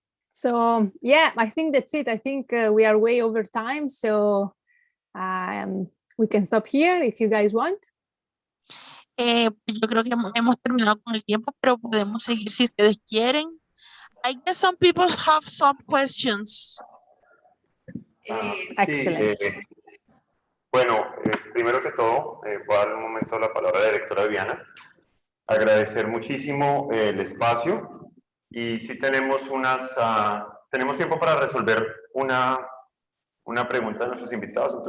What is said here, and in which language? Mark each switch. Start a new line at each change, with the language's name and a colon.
English: So yeah, I think that's it. I think we are way over time, so we can stop here if you guys want.
Spanish: Yo creo que hemos terminado con el tiempo, pero podemos seguir si ustedes quieren.
English: I guess some people have some questions. Excellent.
Spanish: Sí, bueno, primero que todo, voy a darle un momento la palabra a la directora Viviana. Agradecer muchísimo el espacio. Y sí tenemos tenemos tiempo para resolver una pregunta de nuestros invitados.